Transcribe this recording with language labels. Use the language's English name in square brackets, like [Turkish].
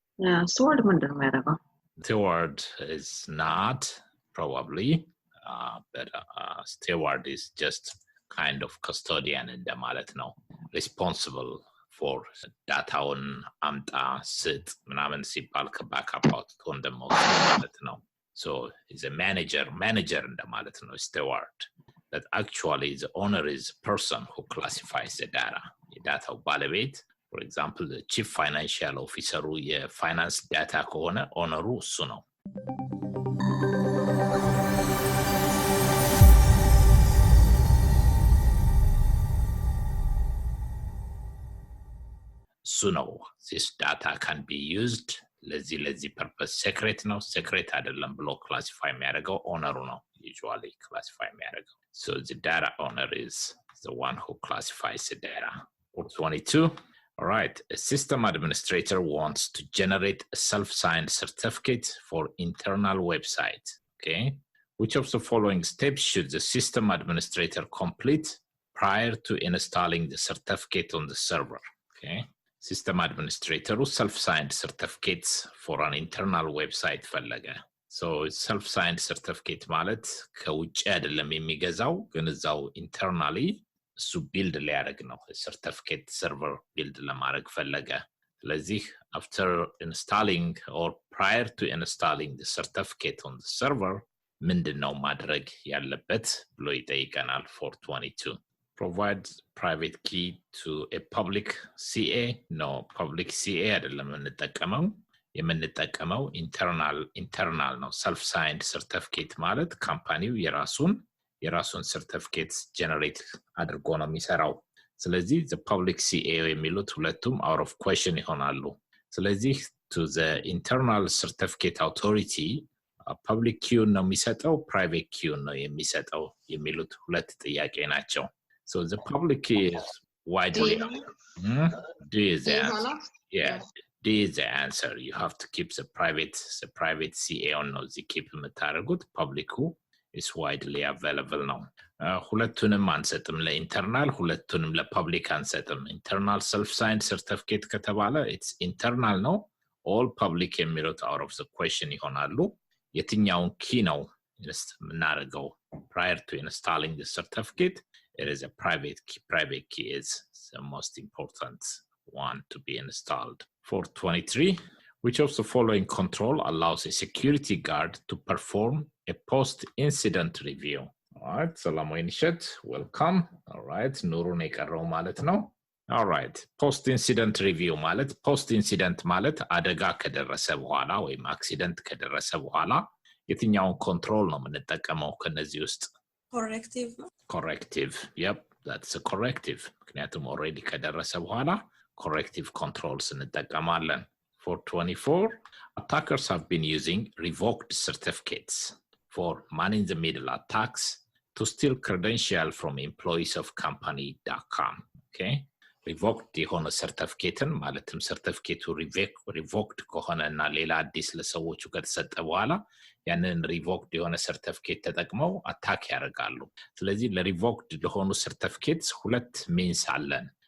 [English] Yeah, stored [Amharic] ምንድነው የሚያደርገው? [English] Steward is not probably, but steward is just kind of custodian [Amharic] እንደማለት ነው. [English] Responsible for [Amharic] ዳታውን አምጣ ስጥ ምናምን ሲባል ከባካፕ አውጥቶ እንደመውሰድ ማለት ነው. [English] So he's a manager [Amharic] እንደማለት ነው [English] steward. But actually the owner is a person who classifies the data. [Amharic] የዳታው ባለቤት [English] for example the chief financial officer [Amharic] የፋይናንስ ዳታ ከሆነ ኦነሩ እሱ ነው. እሱ ነው. [English] This data can be used [Amharic] ለዚህ [English] purpose secret ነው secret [Amharic] አይደለም ብሎ [English] classify [Amharic] የሚያደርገው ኦነሩ ነው [English] usually classify የሚያደርገው. So the data owner is the one who classifies the data. 422. All right, a system administrator wants to generate a self-signed certificate for internal website. Okay, which of the following steps should the system administrator complete prior to installing the certificate on the server? Okay, system administrator self-signed certificates for an internal website [Amharic] ፈለገ. [English] So self-signed certificate [Amharic] ማለት ከውጭ አይደለም የሚገዛው ግን እዛው internally እሱ ቢልድ ሊያደርግ ነው certificate server ቢልድ ለማድረግ ፈለገ. ስለዚህ [English] after installing or prior to installing the certificate on the server [Amharic] ምንድነው ማድረግ ያለበት ብሎ ይጠይቀናል [English] 422. Provide private key to a public CA. No, public CA [Amharic] አይደለም የምንጠቀመው [English] internal ነው. [Amharic] self-signed certificate ማለት ካምፓኒው የራሱን certificates generate አድርጎ ነው የሚሰራው. ስለዚህ the public CA የሚሉት ሁለቱም out of question ይሆናሉ. ስለዚህ [English] to the internal certificate authority public key [Amharic] ነው የሚሰጠው private key ነው የሚሰጠው የሚሉት ሁለት ጥያቄ ናቸው. [English] So the public key is widely D is the answer. Yeah, D is the answer. You have to keep the private CA on the keep [Amharic] የምታደርጉት [English] public is widely available now. [Amharic] ሁለቱንም አንሰጥም ለኢንተርናል ሁለቱንም ለፐብሊክ አንሰጥም. [English] internal self-signed certificate [Amharic] ከተባለ [English] it's internal ነው. all public [Amharic] የሚሉት [English] out of the question [Amharic] ይሆናሉ. የትኛውን ኪ ነው የምናደርገው [English] prior to installing the certificate? It is a private key is the most important one to be installed. 423. Which of the following control allows a security guard to perform a post-incident review? All right, Salamoin Shet, welcome. All right, Nurun [Amharic] የቀረው ማለት ነው. [English] All right, post-incident review [Amharic] ማለት post-incident ማለት አደጋ ከደረሰ በኋላ ወይም አክሲደንት ከደረሰ በኋላ የትኛውን ኮንትሮል ነው የምንጠቀመው ከነዚህ ውስጥ? Corrective. [English] Yep, that's a corrective. [Amharic] ምክንያቱም [English] already [Amharic] ከደረሰ በኋላ [English] corrective controls [Amharic] እንጠቀማለን. [English] 424. Attackers have been using revoked certificates for man-in-the-middle attacks to steal credential from employees of company.com. [Amharic] Okay, revoked የሆነ certificateን ማለትም certificate revoked ከሆነና ሌላ አዲስ ለሰዎቹ ከተሰጠ በኋላ ያንን revoked የሆነ certificate ተጠቅመው አታክ ያደርጋሉ. ስለዚህ ለrevoked ለሆኑ certificates ሁለት means አለን.